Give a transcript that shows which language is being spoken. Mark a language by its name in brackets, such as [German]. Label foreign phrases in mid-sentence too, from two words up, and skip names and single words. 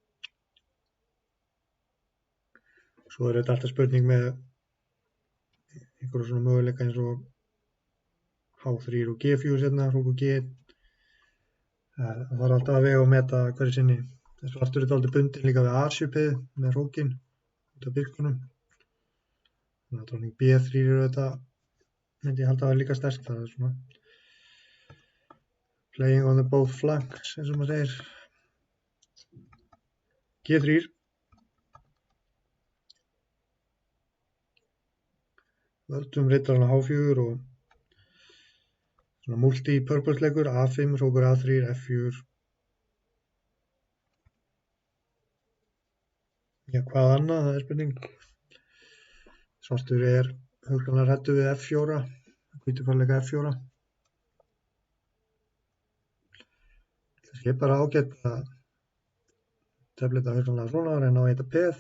[Icelandic] Svo þetta alltaf spurning með einhverju svona möguleika eins og H3 og G4 hérna, hróku G1. Það þarf alltaf að vega og meta hverju sinni. Svartur dálítið bundinn líka við A7 með hrókinn út af biskunum. Þannig að drottning B3 þetta myndi ég halda að vera líka sterkt. Það svona [English] playing on the both flanks [Icelandic] eins og maður segir. G3. Völdum rittarinn á H4 og svona multi-purpose leikur, A5, hrókur A3, F4. Já, hvað annað, það er spurning. Svartur hugsanlega hræddur við F4, hvítur fara að leika F4. Það sé bara ágætt að tefla þetta hugsanlega svona og reyna á að hitta peð.